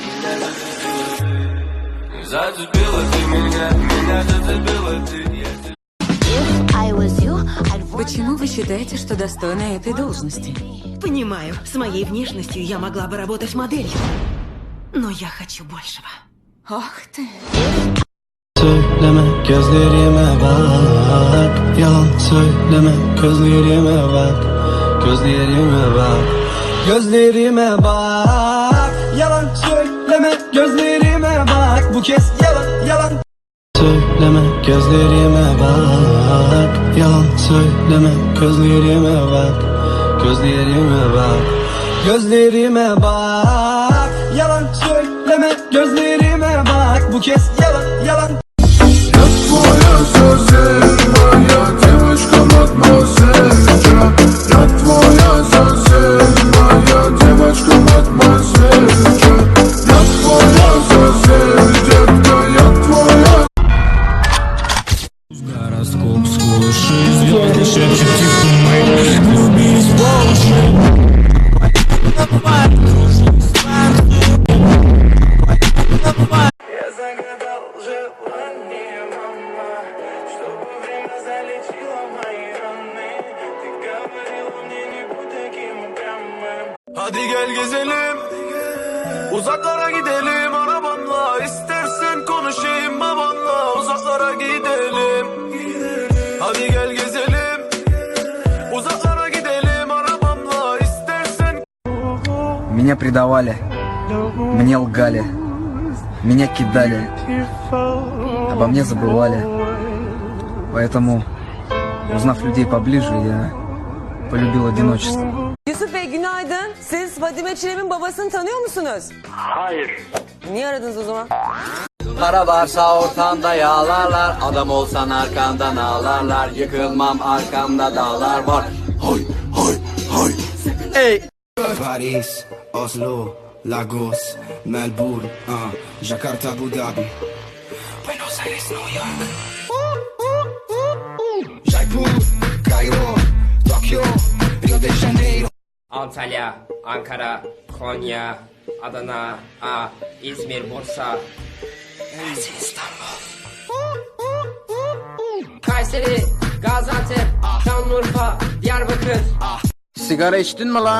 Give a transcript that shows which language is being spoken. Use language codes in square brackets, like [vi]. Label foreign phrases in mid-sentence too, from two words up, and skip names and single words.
[ru] Зацепила ты меня зацепила ты. Почему вы считаете, что достойны этой должности? Понимаю, с моей внешностью я могла бы работать моделью. Но я хочу большего. Ох ты. [tr] Söyleme gözlerime bak. Yalan söyleme gözlerime bak. Gözlerime bak. Gözlerime bak. Yalan söyleme gözlerime bak. Bu kez yalan. Söyleme gözlerime bak. Yalan söyleme gözlerime bak. Gözlerime bak. Gözlerime bak. Yalan söyleme gözlerime bak. Bu kez yalan. [ru] Твоя совсем моя девочка, мадемуазель. Я твоя совсем моя девочка, мадемуазель. Я твоя совсем, детка, я твоя. Гороскоп сквозь звезды шепчет тихо мы влюбились по уши. Я загадал желание, мама, чтобы время залечило мои раны. Ты говорила мне не будь таким упрямым. [tr] Hadi gel gezelim, uzaklara gidelim arabanla. İstersen konuşayım babanla, uzaklara gidelim. Hadi gel gezelim, uzaklara gidelim arabamla. İstersen. [ru] Меня предавали, мне лгали, меня кидали, обо мне забывали. Поэтому, uznав людей поближе, я полюбил одиночество. [tr] Yusuf Bey günaydın. Siz Fadime Çilem'in babasını tanıyor musunuz? Hayır. Niye aradınız o zaman? Para varsa ortamda yağlarlar, adam olsan arkandan ağlarlar. Yıkılmam arkamda dağlar var. Hoy hoy hoy. Ey. Paris, Oslo, Lagos, Melbourne, Jakarta, Abu Dhabi, Buenos Aires, New York, Jaipur, Cairo, Tokyo, Rio de Janeiro, Antalya, Ankara, Konya, Adana, İzmir, Bursa, İstanbul, Kayseri, Gaziantep, Şanlıurfa, Diyarbakır. Sigara içtin mi lan?